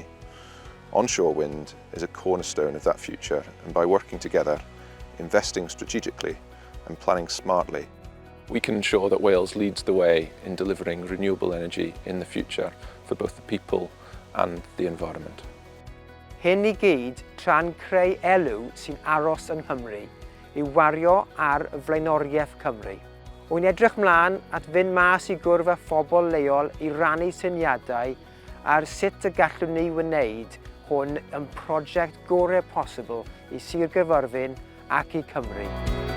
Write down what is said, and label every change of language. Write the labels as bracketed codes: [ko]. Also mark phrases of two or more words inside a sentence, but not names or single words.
[en] Onshore wind is a cornerstone of that future, and by working together, investing strategically and planning smartly, we can ensure that Wales leads the way in delivering renewable energy in the future for both the people and the environment. [cy] Hyn I gyd tra'n creu elw sy'n aros yng Nghymru I wario ar y flaenoriaeth Cymru. Wy'n edrych mlaen at fynd mas I gwrdd â phobl leol I rannu syniadau ar sut y gallwn ni wneud hwn yn prosiect gorau posibl I Sir Gaerfyrddin ac I Cymru.